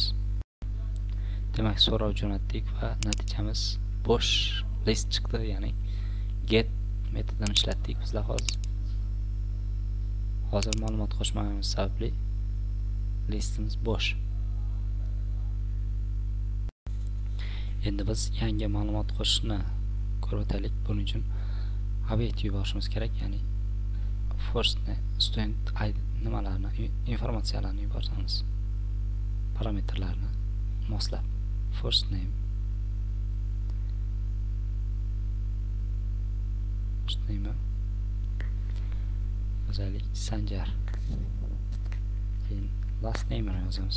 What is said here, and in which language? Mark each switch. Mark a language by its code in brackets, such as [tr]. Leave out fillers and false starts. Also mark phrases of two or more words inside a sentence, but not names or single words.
[uz] Demak, so'rov jo'natdik va natijamiz bo'sh list chiqdi, ya'ni get metodini ishlatdik bizlar hozir ma'lumot qo'shmaganimiz sababli listimiz bo'sh. Endi biz yangi ma'lumot qo'shishni ko'rib o'taylik. Buning uchun obyekt yuborishimiz kerak, ya'ni [en] first name [uz] student nimalarni informatsiyalarni yuboramiz. Parametrlarni moslab [en] first name [uz] yozaylik Sanjar. Keyin [en] last name [uz] ni yozamiz.